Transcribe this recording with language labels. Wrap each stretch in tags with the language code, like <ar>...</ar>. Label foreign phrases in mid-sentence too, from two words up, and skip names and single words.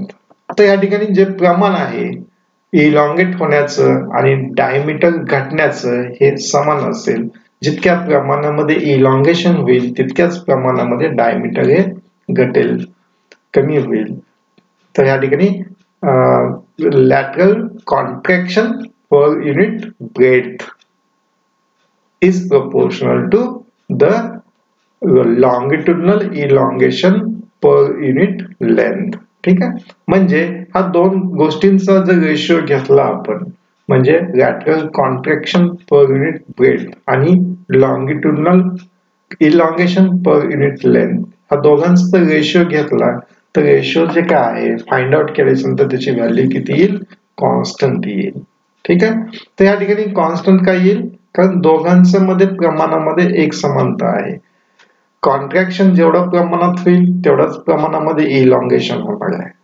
<mr>तर या ठिकाणी जे प्रमाण आहे इलॉंगेट होण्याचं आणि डायमीटर घटण्याचं हे समान असेल. जितक्या प्रमाणामध्ये इलॉंगेशन होईल तितक्याच प्रमाणामध्ये डायमीटर हे घटेल, कमी होईल. तर या ठिकाणी</mr> <en>lateral contraction per unit breadth is proportional to the longitudinal elongation per unit length.</en> <mr>ठीक आहे. म्हणजे हा दोन गोष्टींचा जर रेशिओ घेतला आपण, म्हणजे</mr> <en>lateral contraction per unit breadth</en> <mr>आणि</mr> <en>longitudinal elongation per unit length,</en> <mr>हा दोघांचा रेशिओ घेतला तर रेशिओ जे काय आहे</mr> <en>find out</en> <mr>केल्यानंतर त्याची व्हॅल्यू किती येईल, कॉन्स्टंट येईल. ठीक आहे, तर या ठिकाणी कॉन्स्टंट काय येईल, कारण दोघांच्या मध्ये प्रमाणामध्ये एक समानता आहे. कॉन्ट्रॅक्शन जेवढ्या प्रमाणात होईल तेवढ्याच प्रमाणामध्ये इलॉंगेशन होणार आहे.</mr>